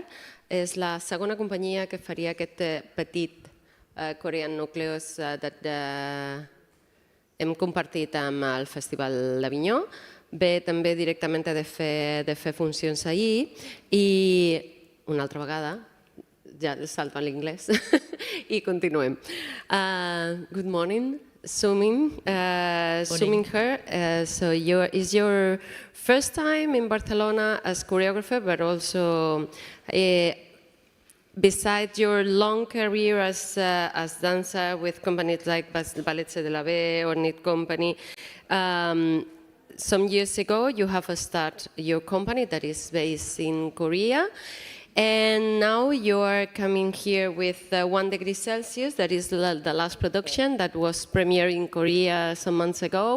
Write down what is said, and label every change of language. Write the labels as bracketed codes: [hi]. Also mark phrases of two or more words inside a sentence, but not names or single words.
[ca] És la segona companyia que faria aquest petit Korean Nucleus que hem compartit amb el Festival d'Avinyó. Ve també directament de fer funcions ahir i una altra vegada, ja salto a l'inglès i continuem. [en] Good morning. Zooming her. So is your first time in Barcelona as choreographer, but also besides your long career as dancer with companies like Ballet de la Baie or Knit Company, some years ago you have started your company that is based in Korea. And now you are coming here with 1 degree Celsius, that is the last production that was premiered in Korea some months ago.